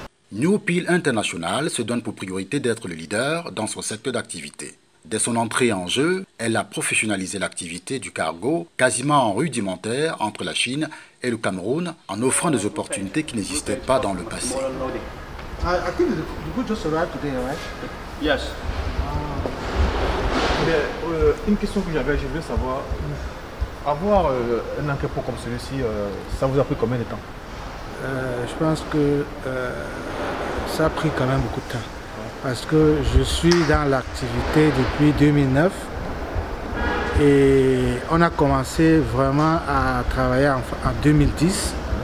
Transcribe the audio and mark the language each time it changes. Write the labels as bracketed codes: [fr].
[fr] New Peel International se donne pour priorité d'être le leader dans son secteur d'activité. Dès son entrée en jeu, elle a professionnalisé l'activité du cargo quasiment rudimentaire entre la Chine et le Cameroun en offrant des opportunités qui n'existaient pas dans le passé. [en] I think the good just arrived today, right? Yes. [fr] Une question que j'avais, je voulais savoir, avoir un entrepôt comme celui-ci, ça vous a pris combien de temps? Je pense que ça a pris quand même beaucoup de temps. Parce que je suis dans l'activité depuis 2009 et on a commencé vraiment à travailler en 2010.